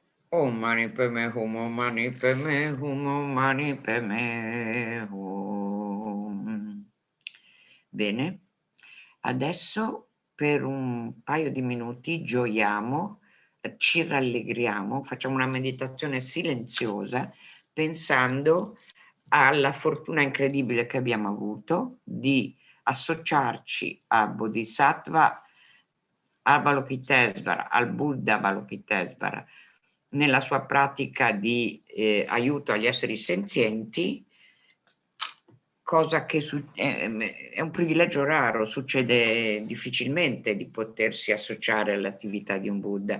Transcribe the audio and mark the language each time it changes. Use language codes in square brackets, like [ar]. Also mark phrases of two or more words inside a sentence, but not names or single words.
[sa] Om Mani Padme Hum, Om Mani Padme Hum, Om Mani Padme Hum. [it] Bene, adesso per un paio di minuti gioiamo, ci rallegriamo, facciamo una meditazione silenziosa pensando alla fortuna incredibile che abbiamo avuto di associarci a Bodhisattva Avalokitesvara, al Buddha Avalokitesvara, nella sua pratica di aiuto agli esseri senzienti, cosa che è un privilegio raro, succede difficilmente di potersi associare all'attività di un Buddha.